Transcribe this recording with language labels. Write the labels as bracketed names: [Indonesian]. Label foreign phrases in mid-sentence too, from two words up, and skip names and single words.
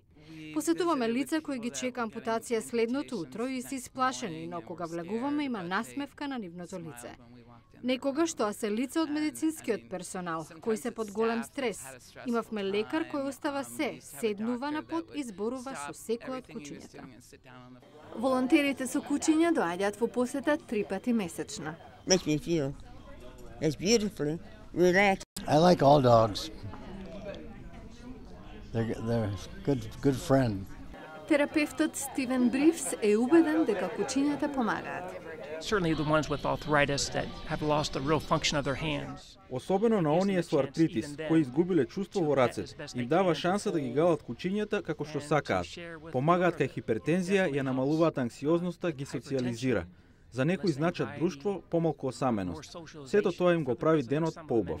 [Macedonian] Посетуваме лица кои ги чека ампутација следното утро и се исплашени, но кога влегуваме има насмевка на нивното лице. Некогаш тоа се лица од медицинскиот персонал, кои се под голем стрес. Имавме лекар кој остава седнува на под и зборува со секој од кучињата. Волонтерите со кучиња доаѓаат во посета 3 пати месечно. [English] Makes me feel it's beautifully relaxed. I like all dogs. They're good friend. [Macedonian] Терапевтот Стивен Бривс е убеден дека кучињата помагаат. [English] Certainly the ones with arthritis that have lost the real function of their hands. [Macedonian] Особено на оние со артритис, кои изгубиле чувство во рацете, им дава шанса да ги галат кучињата како што сакаат. Помагаат кај хипертензија, ја намалуваат анксиозноста, ги социализира. За некои значат друштво, помалку осаменост. Сето тоа им го прави денот поубав.